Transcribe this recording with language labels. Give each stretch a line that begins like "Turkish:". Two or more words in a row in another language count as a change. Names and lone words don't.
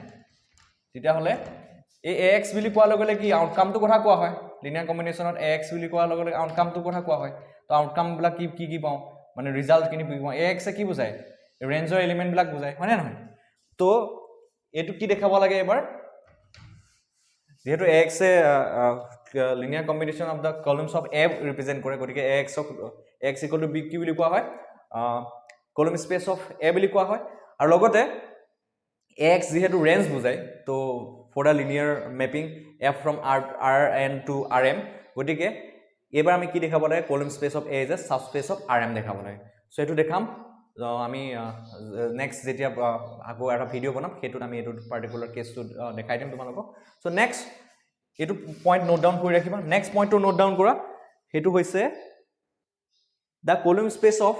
Assamese: তেতিয়া হলে এই AX বুলি কোৱাৰ লগে লগে কি আউটকামটো কথা কোৱা হয়.
English: linear combinationত
Assamese: AX বুলি কোৱাৰ লগে লগে আউটকামটো কথা কোৱা হয়. তো আউটকাম বিলাক কি পাওঁ? মানে ৰিজাল্ট কিনি পাওঁ. AX এ কি বুজায়?
English: rangeৰ element
Assamese: বিলাক বুজায় হয় নে নহয়? তো এটো কি দেখাব লাগে এবাৰ? যেহেতু AX এ
English: linear combination of the columns of A
Assamese: represent কৰে, গতিকে
English: AX equal to B
Assamese: কি বুলি কোৱা হয়?
English: column space of A
Assamese: বুলি কোৱা হয়. আৰু লগতে AX যেহেতু ৰেঞ্জ বুজায়, তো
English: for the linear mapping F from Rn to Rm,
Assamese: গতিকে এবাৰ আমি কি দেখাব লাগে?
English: column space of A is a subspace of Rm দেখাব লাগে.
Assamese: সো এটো দেখাম আমি নেক্সট যেতিয়া আকৌ এটা ভিডিও বনাম, হেতুত আমি এটো
English: particular caseটো
Assamese: দেখাই দিম তোমালোকক. সো নেক্সট এটো
English: point note down
Assamese: কৰি ৰাখিবা.
English: next pointটো note down
Assamese: কৰা, হেতু হৈছে
English: the column space